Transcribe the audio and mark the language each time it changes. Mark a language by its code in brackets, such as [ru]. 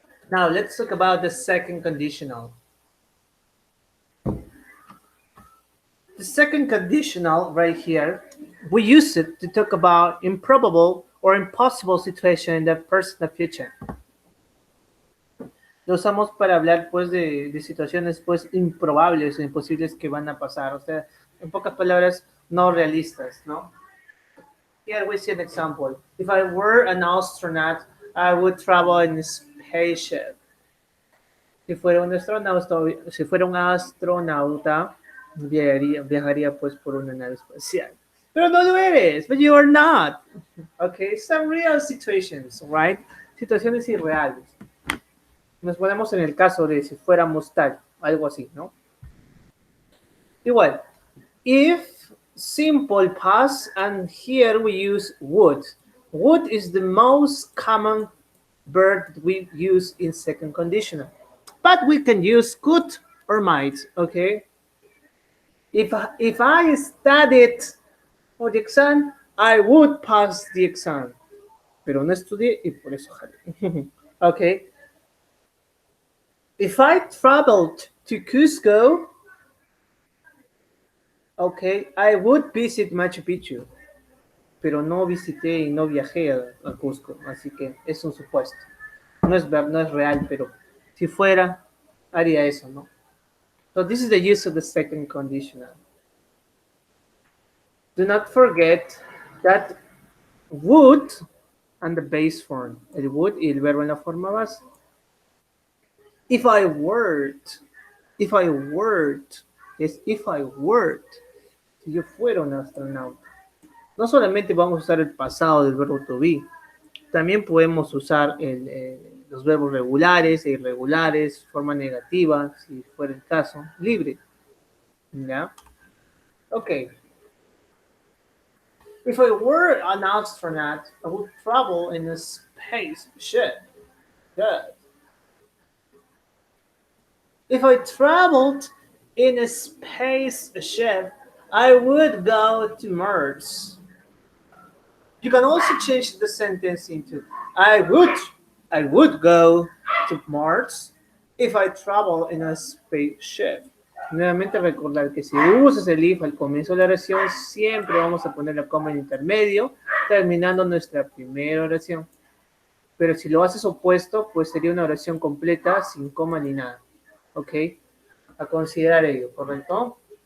[en] Now let's talk about the second conditional. The second conditional right here, we use it to talk about improbable or impossible situation in the present future. [es] Lo usamos para hablar pues de situaciones pues improbables o imposibles que van a pasar, o sea, en pocas palabras, no realistas, ¿no? [en] Here we see an example. If I were an astronaut, I would travel in a spaceship. [es] Si fuera un astronauta, viajaría pues por una nave espacial. Pero no lo eres, [en] but you are not. Okay, some real situations, right? [es] Situaciones irreales. Nos ponemos en el caso de si fuéramos tal, algo así, ¿no? [en] Igual, if simple past, and here we use would. Would is the most common verb we use in second conditional. But we can use could or might, okay? If I studied for the exam, I would pass the exam. [es] Pero no estudié y por eso jalé. [en] Okay. If I traveled to Cusco, okay, I would visit Machu Picchu. [es] Pero no visité y no viajé a Cusco, así que es un supuesto. No es real, pero si fuera, haría eso, ¿no? [en] So this is the use of the second conditional. Do not forget that would and the base form. [es] El would y el verbo en la forma base. [en] If I were, if I were, [es] es if I were, si yo fuera un astronauta. No solamente vamos a usar el pasado del verbo to be, también podemos usar los verbos regulares e irregulares, forma negativa, si fuera el caso, libre. ¿Ya? Ok. [en] If I were an astronaut, I would travel in a spaceship. Good. If I traveled in a spaceship, I would go to Mars. You can also change the sentence into I would go to Mars if I travel in a spaceship. [es] Nuevamente recordar que si usas el if al comienzo de la oración, siempre vamos a poner la coma en intermedio, terminando nuestra primera oración. Pero si lo haces opuesto, pues sería una oración completa sin coma ni nada. ¿Ok? A considerar ello, ¿correcto?